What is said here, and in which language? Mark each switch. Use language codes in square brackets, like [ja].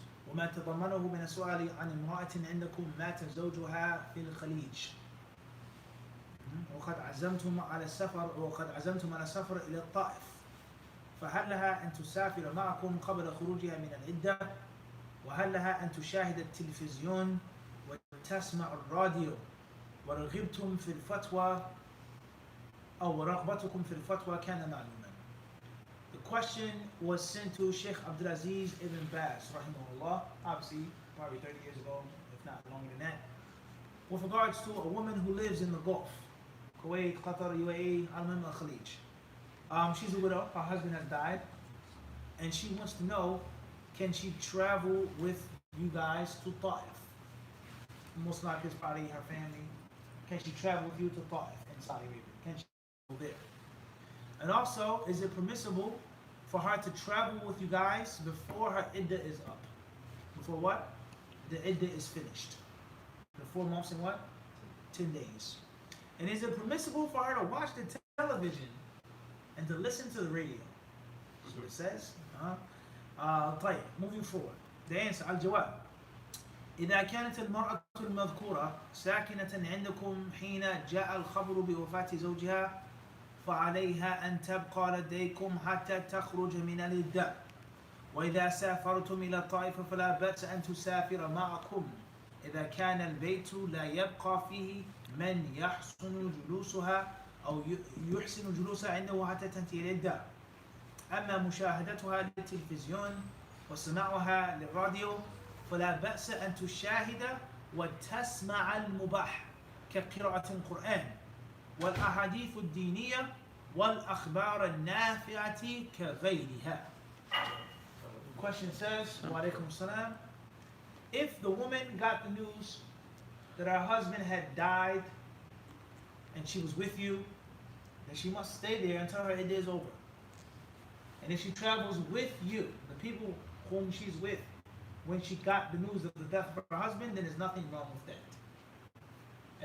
[ar] وما تضمنه من السؤال عن امرأة عندكم مات زوجها في الخليج وقد عزمتم على السفر إلى الطائف، فهل لها أن تسافر معكم قبل خروجها من العدة؟ وهل لها أن تشاهد التلفزيون وتسمع الراديو؟ ورغبتم في الفتوى أو ورغبتكم في الفتوى كان معلوما. [en] The question was sent to Sheikh Abdulaziz ibn Baz, rahimahullah, obviously probably 30 years ago, if not longer than that, with regards to a woman who lives in the Gulf, Kuwait, Qatar, UAE, Al-Mam al-Khalij. She's a widow, her husband has died, and she wants to know, can she travel with you guys to Ta'if? Most likely it's probably her family. Can she travel with you to Ta'if in Saudi Arabia? Can she go there? And also, is it permissible for her to travel with you guys before her iddah is up? Before what? The iddah is finished. The 4 months and what? 10 days. And is it permissible for her to watch the television and to listen to the radio? That's what it says. طيب, moving forward. The answer, الجواب. [ar] إذا كانت المرأة المذكورة ساكنة عندكم حين جاء الخبر بوفاة زوجها فعليها أن تبقى لديكم حتى تخرج من العدة. وإذا سافرتم إلى الطائف فلا بأس أن تسافر معكم إذا كان البيت لا يبقى فيه من يحسن جلوسها أو يحسن جلوسها عنده حتى تنتهي العدة. أما مشاهدتها للتلفزيون وسماعها للراديو فلا بأس أن تشاهد وتسمع المباح كقراءة القرآن والأحاديث الدينية والأخبار النافعة كغيرها. [en] The question says, [ar] وعليكم السلام, [en] if the woman got the news that her husband had died and she was with you, then she must stay there until her iddah is over. And if she travels with you, the people whom she's with, when she got the news of the death of her husband, then there's nothing wrong with that.